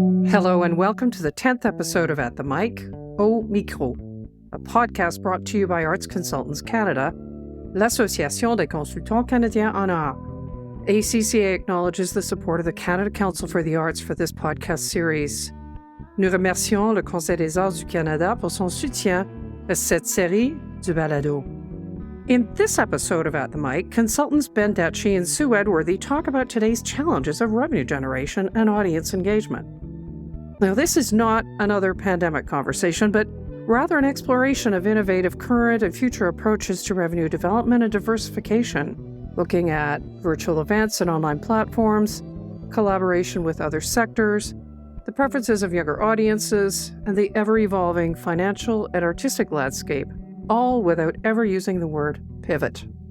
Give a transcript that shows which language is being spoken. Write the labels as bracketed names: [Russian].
[English] Hello and welcome to the 10th episode of At the Mic, Au Micro, a podcast brought to you by Arts Consultants Canada, l'Association des consultants canadiens en art. ACCA acknowledges the support of the Canada Council for the Arts for this podcast series. [French] Nous remercions le Conseil des Arts du Canada pour son soutien à cette série du balado. [English] In this episode of At the Mic, consultants Dietschi and Sue Edworthy talk about today's challenges of revenue generation and audience engagement. Now, this is not another pandemic conversation, but rather an exploration of innovative current and future approaches to revenue development and diversification, looking at virtual events and online platforms, collaboration with other sectors, the preferences of younger audiences, and the ever-evolving financial and artistic landscape, all without ever using the word pivot.